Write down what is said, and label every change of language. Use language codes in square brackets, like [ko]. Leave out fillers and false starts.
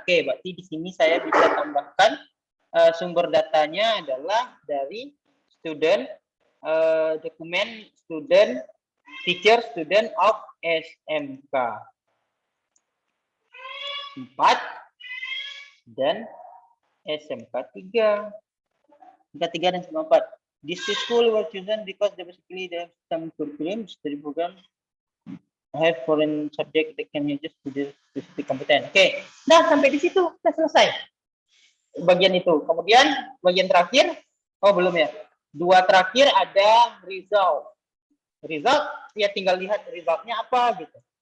[id] Oke, berarti di sini saya bisa tambahkan sumber datanya adalah dari student, dokumen student, teacher student of SMK 4 dan SMK 3. SMK 3 dan SMK 4. [en] These two schools were chosen because they basically have some curriculum, study program, have foreign subject that can use to the specific competence. [id] Oke, nah sampai di situ kita selesai bagian itu. Kemudian bagian terakhir, belum ya. 2 terakhir ada result. Result ya tinggal lihat resultnya apa gitu.